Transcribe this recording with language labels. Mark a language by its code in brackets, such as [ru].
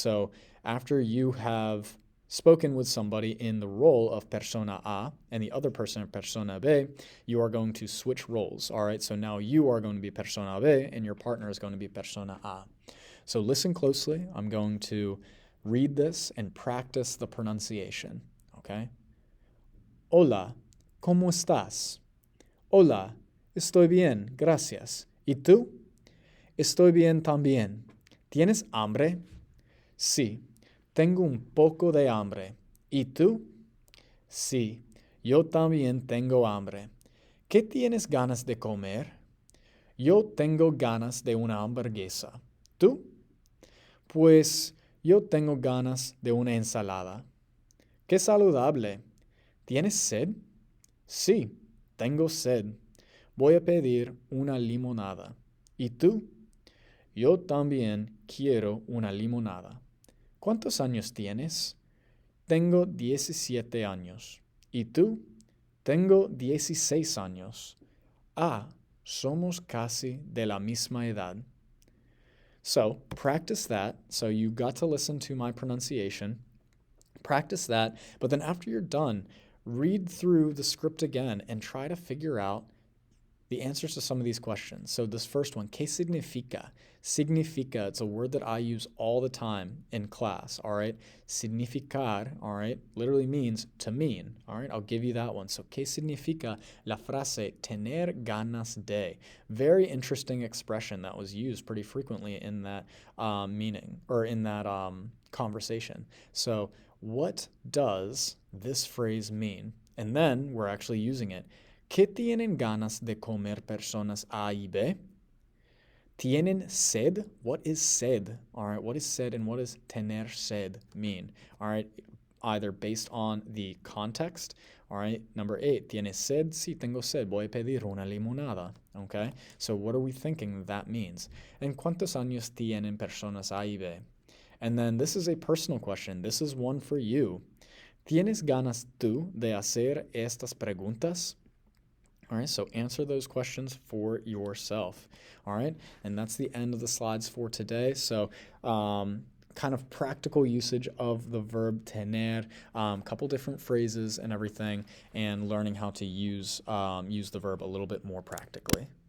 [en] So after you have spoken with somebody in the role of persona A and the other person persona B, you are going to switch roles, all right? So now you are going to be persona B and your partner is going to be persona A. So listen closely. I'm going to read this and practice the pronunciation, okay? [es] Hola, ¿cómo estás? Hola, estoy bien, gracias. ¿Y tú? Estoy bien también. ¿Tienes hambre? Sí, tengo un poco de hambre. ¿Y tú? Sí, yo también tengo hambre. ¿Qué tienes ganas de comer? Yo tengo ganas de una hamburguesa. ¿Tú? Pues yo tengo ganas de una ensalada. ¡Qué saludable! ¿Tienes sed? Sí, tengo sed. Voy a pedir una limonada. ¿Y tú? Yo también quiero una limonada. ¿Cuántos años tienes? Tengo 17 años. ¿Y tú? Tengo 16 años. Ah, somos casi de la misma edad. [en] So, practice that. So you got to listen to my pronunciation. Practice that, but then after you're done, read through the script again and try to figure out the answers to some of these questions. So this first one, [es] ¿qué significa? Significa, [en] it's a word that I use all the time in class, all right? Significar, all right, literally means to mean, all right? I'll give you that one. So, [es] ¿qué significa la frase tener ganas de? [en] Very interesting expression that was used pretty frequently in that meaning, or in that conversation. So, what does this phrase mean? And then we're actually using it. [es] ¿Qué tienen ganas de comer personas A y B? ¿Tienen sed? [en] What is sed? All right, what is sed and what does tener sed mean? All right, either based on the context. All right, number 8, [es] ¿tienes sed? Sí, tengo sed. Voy a pedir una limonada. [en] Okay, so what are we thinking that means? [es] ¿En cuántos años tienen personas A y B? [en] And then this is a personal question. This is one for you. [es] ¿Tienes ganas tú de hacer estas preguntas? [en] All right, so answer those questions for yourself. All right, and that's the end of the slides for today. So, kind of practical usage of the verb tener, couple different phrases and everything, and learning how to use the verb a little bit more practically.